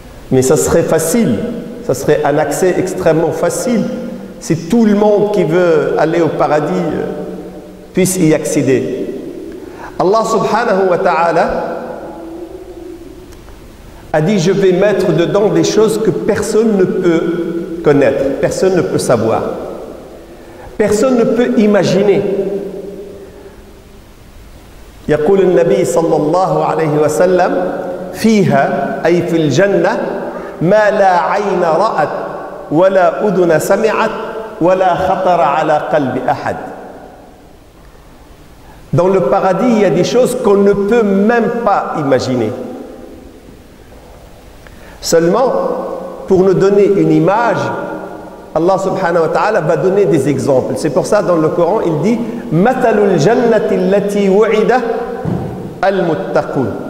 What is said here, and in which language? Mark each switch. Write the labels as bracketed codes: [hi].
[fr] Mais ça serait facile, ça serait un accès extrêmement facile si tout le monde qui veut aller au paradis puisse y accéder. Allah [ar] subhanahu wa ta'ala [fr] a dit: je vais mettre dedans des choses que personne ne peut connaître, personne ne peut savoir, personne ne peut imaginer. [ar] يقول النبي صلى الله عليه وسلم: فيها أي في الجنة ما لا عين رأت ولا أذن سمعت ولا خطر على قلب أحد. [fr] Dans le paradis, il y a des choses qu'on ne peut même pas imaginer. Seulement, pour nous donner une image, Allah [ar] subhanahu wa ta'ala [fr] va donner des exemples. C'est pour ça dans le Coran, il dit: [ar] Matalul jannati allati wu'ida al-muttaqun.